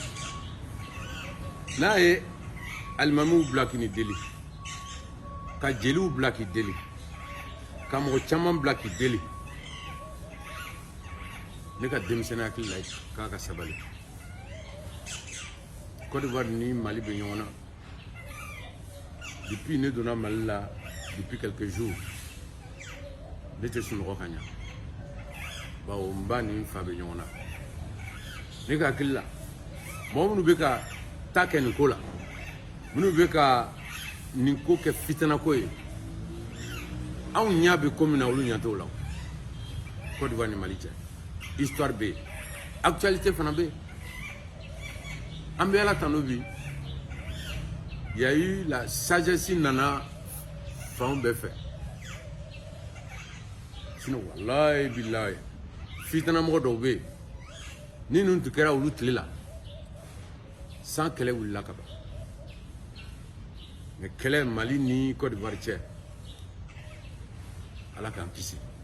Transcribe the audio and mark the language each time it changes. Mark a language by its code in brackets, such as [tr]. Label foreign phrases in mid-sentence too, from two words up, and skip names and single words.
[bm] n'a ye alimamiw bila k'i ni deli ka jeliw bila k'i deli ka mɔgɔ caman bila k'i deli ne ka denmisɛnninya hakili la k'a ka sabali Côte d'Ivoire ni Mali bɛ ɲɔgɔn na depuis ne donna Mali la [fr] depuis quelques jours [bm] ne tɛ sunɔgɔ ka ɲa bawo n ba ni n fa bɛ ɲɔgɔn na ne ka hakili la mɔgɔ minnu bɛ ka taa kɛ nin ko la minnu bɛ ka nin ko kɛ fitinako ye anw ɲɛ bɛ ko min na olu ɲɛ t'o la Côte d'Ivoire ni Mali cɛ histoire bɛ yen actualité fana bɛ yen an bɛ Ala tanu bi [fr] il y a eu la sagesse [bm] nana fanw bɛɛ fɛ sinon [ar] والله بالله [bm] fitinamɔgɔ dɔw bɛ yen ni ninnu tun kɛra olu tile la san kɛlɛ wulila ka ban mais kɛlɛ Mali ni Côte d'Ivoire cɛ Ala k'an kisi